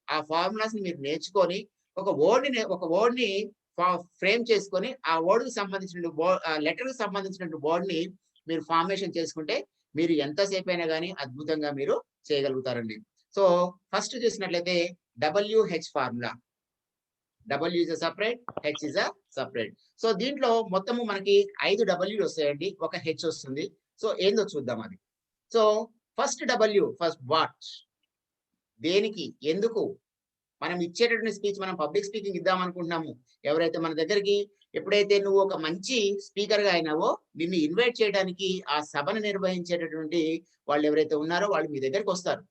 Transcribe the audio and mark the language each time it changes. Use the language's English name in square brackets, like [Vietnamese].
[Telugu] ఆ ఫార్ములాస్ ని మీరు నేర్చుకొని ఒక వర్డ్ ని ఫ్రేమ్ చేసుకొని ఆ వర్డ్ కి సంబంధించిన లెటర్ కి సంబంధించిన వర్డ్ ని మీరు ఫార్మేషన్ చేసుకుంటే మీరు ఎంతసేపు అయినా కానీ అద్భుతంగా మీరు చేయగలుగుతారండి. సో ఫస్ట్ చూసినట్లయితే WH formula. [English] W is a separate, H is a separate. [Telugu] So దీంట్లో మొత్తము మనకి 5 W'లు వస్తాయండి, ఒక H వస్తుంది. సో ఏందో చూద్దాం అది. So first W, first what, దేనికి, ఎందుకు మనం ఇచ్చేటటువంటి స్పీచ్, మనం పబ్లిక్ స్పీకింగ్ ఇద్దాం అనుకుంటున్నాము. ఎవరైతే మన దగ్గరికి ఎప్పుడైతే నువ్వు ఒక మంచి స్పీకర్‌గా అయినావో, నిన్ను ఇన్వైట్ చేయడానికి ఆ సభను నిర్వహించేటటువంటి వాళ్ళు ఎవరైతే ఉన్నారో వాళ్ళు మీ దగ్గరకొస్తారు.